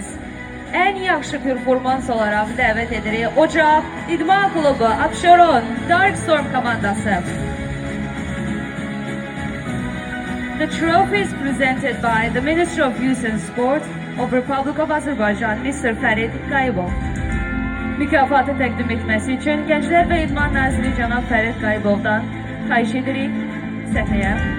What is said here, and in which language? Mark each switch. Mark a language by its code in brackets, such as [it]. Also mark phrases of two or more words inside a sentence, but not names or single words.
[az] En yaxşı performans olarak dəvət edirik Ocaq İdman Klubu Abşeron Darkstorm komandası. [en] The trophy is presented by the Ministry of Youth and Sport of Republic of Azerbaijan, Mr. Ferit Qayıbov. [az] Mükafatı təqdim etməsi üçün Gənclər və İdman Naziri cənab Ferit Qayıbovdan xahiş edirik səhnəyə.